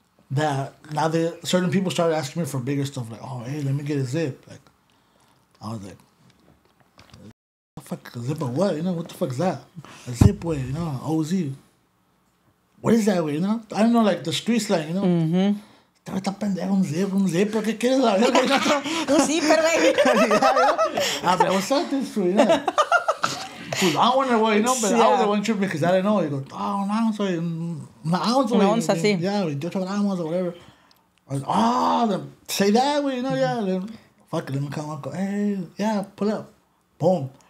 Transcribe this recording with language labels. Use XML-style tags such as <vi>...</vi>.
<en>That now certain people started asking me for bigger stuff, like, oh, hey, let me get a zip. Like, I was like, what the fuck, a zip of what? You know, what the fuck is that? A zip way, you know, OZ. What is that way? You know, I don't know, like the street slang, you know. Mm-hmm.</en> <es>Está pendejo, un zip, ¿qué quieres la verga? Un zipper, güey.</es> <en>I mean, what's up, this fool, you know? I wonder what, you know, but I was the one tripping because I didn't know. He goes, oh, una ounce,</en> <es>Una onza, sí.</es> <en>Yeah, 28 gramos or whatever. I was, oh, then say that way, you know, yeah. Then, fuck it, let me come up, go, hey, yeah, pull up. Boom.</en>